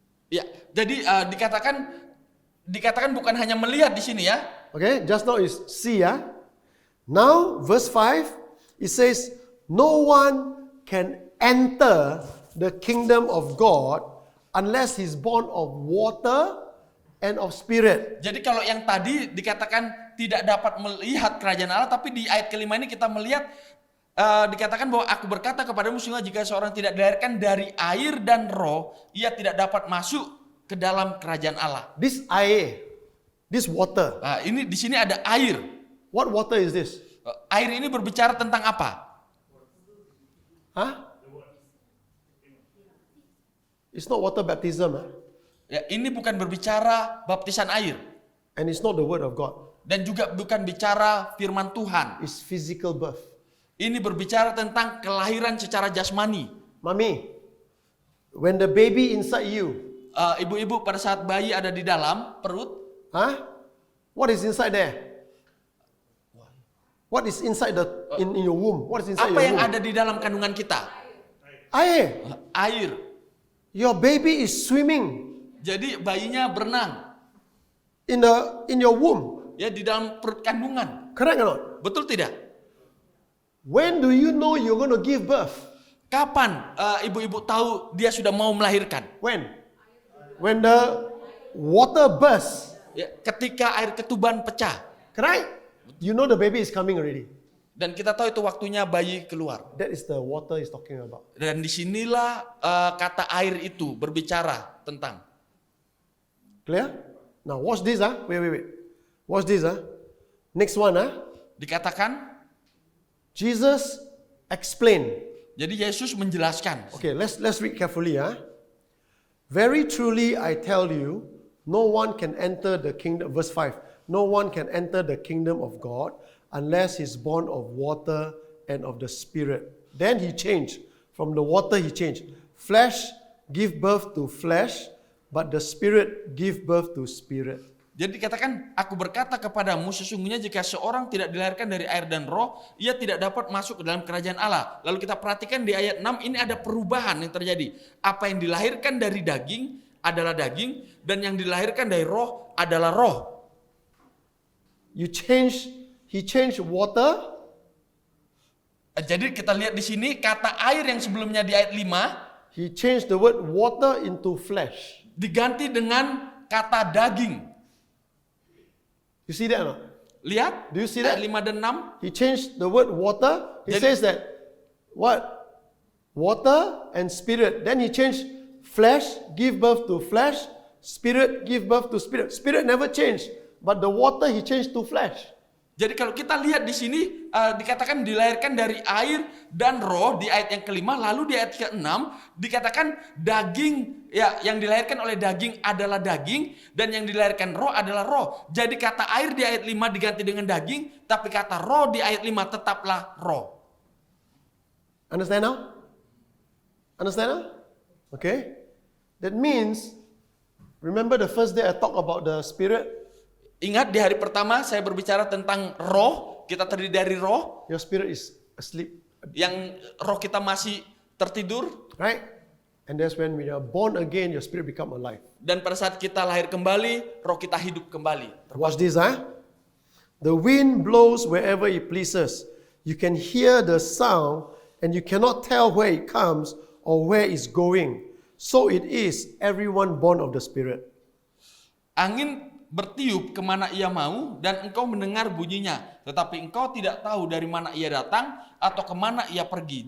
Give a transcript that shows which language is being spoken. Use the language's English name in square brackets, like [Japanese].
[Indonesian] ya, jadi dikatakan bukan hanya melihat di sini ya. [English] Okay, just now is see, Now, verse 5, it says, no one can enter the kingdom of God unless he's born of water and of spirit. [Indonesian] Jadi kalau yang tadi dikatakan tidak dapat melihat kerajaan Allah, tapi di ayat kelima ini kita melihat dikatakan bahwa aku berkata kepadamu sehingga jika seorang tidak dilahirkan dari air dan roh, ia tidak dapat masuk ke dalam kerajaan Allah. [English] This air, this water. [Indonesian] Nah, ini di sini ada air. [English] What water is this? [Indonesian] Air ini berbicara tentang apa? [English] It's not water baptism, [Indonesian] Ya, ini bukan berbicara baptisan air [English] and it's not the word of God. [Indonesian] dan juga bukan bicara firman Tuhan. [English] It's physical birth. [Indonesian] Ini berbicara tentang kelahiran secara jasmani. [English] Mommy, when the baby inside you, [Indonesian] Ibu-ibu pada saat bayi ada di dalam perut, [English] what is inside there? What is inside in your womb? What is inside [Indonesian] apa [English] your [Indonesian] yang [English] womb? [Indonesian] ada di dalam kandungan kita? Air. Air. [English] Your baby is swimming [Indonesian] Jadi bayinya berenang [English] in your womb. [Indonesian] ya di dalam perut kandungan. [English] Correct or not? [Indonesian] Betul tidak? [English] When do you know you're going to give birth? [Indonesian] Kapan ibu-ibu tahu dia sudah mau melahirkan? [English] When? When the water bursts. [Indonesian] Ya, ketika air ketuban pecah. [English] Correct? You know the baby is coming already. [Indonesian] Dan kita tahu itu waktunya bayi keluar. [English] That is the water he's talking about. [Indonesian] Dan disinilah kata air itu berbicara tentang. [English] Clear? Now watch this, Wait. Watch this, Next one, [Indonesian] Dikatakan, [English] Jesus explained. [Indonesian] jadi Yesus menjelaskan. [English] Okay, let's read carefully, Very truly I tell you, no one can enter the kingdom, verse 5. No one can enter the kingdom of God unless he's born of water and of the Spirit. Then he changed. From the water he changed. Flesh give birth to flesh, but the Spirit give birth to spirit. [Indonesian] Jadi dikatakan, aku berkata kepadamu, sesungguhnya jika seorang tidak dilahirkan dari air dan roh, ia tidak dapat masuk ke dalam kerajaan Allah. Lalu kita perhatikan di ayat 6, ini ada perubahan yang terjadi. Apa yang dilahirkan dari daging adalah daging, dan yang dilahirkan dari roh adalah roh. [English] He changed water. [Indonesian] Jadi kita lihat di sini kata air yang sebelumnya di ayat 5 [English] He changed the word water into flesh. [Indonesian] diganti dengan kata daging. [English] You see that or not? [Indonesian] Lihat, [English] Do you see that? [Indonesian] ayat 5 dan 6. [English] He changed the word water. He [Indonesian] Jadi- [English] says that what? Water and spirit. Then he changed flesh, give birth to flesh. Spirit, give birth to spirit. Spirit never changed. But the water he changed to flesh. [Indonesian] Jadi kalau kita lihat di sini dikatakan dilahirkan dari air dan roh di ayat yang kelima, lalu di ayat ke-6 dikatakan daging ya yang dilahirkan oleh daging adalah daging dan yang dilahirkan roh adalah roh. Jadi kata air di ayat 5 diganti dengan daging, tapi kata roh di ayat 5 tetaplah roh. [English] Understand now? Understand now? Okay. That means, remember the first day I talked about the spirit? [Indonesian] Ingat di hari pertama saya berbicara tentang roh, kita terdiri dari roh, [English] Your spirit is asleep, [Indonesian] yang roh kita masih tertidur, [English] right? And that's when we are born again, your spirit become alive. [Indonesian] dan pada saat kita lahir kembali, roh kita hidup kembali. [English] Watch this, huh? The wind blows wherever it pleases. You can hear the sound and you cannot tell where it comes or where it's going. So it is everyone born of the Spirit. [Indonesian] Angin bertiup kemana ia mau dan engkau mendengar bunyinya, tetapi engkau tidak tahu dari mana ia datang atau kemana ia pergi.